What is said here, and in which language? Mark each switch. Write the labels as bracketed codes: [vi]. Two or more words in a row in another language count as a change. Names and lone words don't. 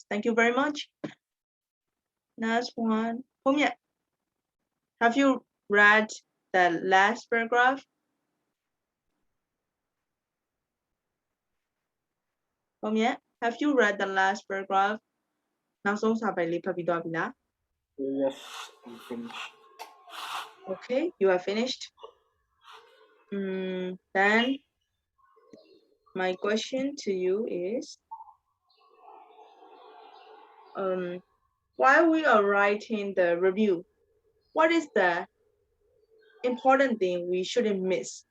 [en] Thank you very much. Next one. Homie, have you read the last paragraph? Homie, have you read the last paragraph? [my] နောက်ဆုံးစာပိုင်လေးဖတ်ပြီးသွားပြီလား [en] Yes, I'm finished. Okay, you are finished. Then my question to you is, while we are writing the review, what is the important thing we shouldn't miss?